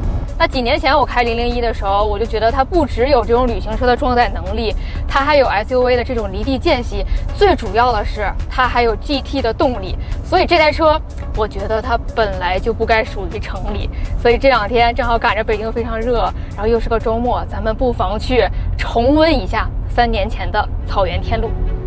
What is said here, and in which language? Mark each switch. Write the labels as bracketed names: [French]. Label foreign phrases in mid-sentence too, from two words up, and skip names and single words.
[Chinese] 那幾年前我開001的時候，我就覺得它不只有這種旅行車的裝載能力，它還有 SUV 的這種離地間隙，最主要的是它還有 GT 的動力。所以這台車，我覺得它本來就不該屬於城裡。所以這兩天正好趕着北京非常熱，然後又是個周末，咱們不妨去重溫一下3年前的草原天路。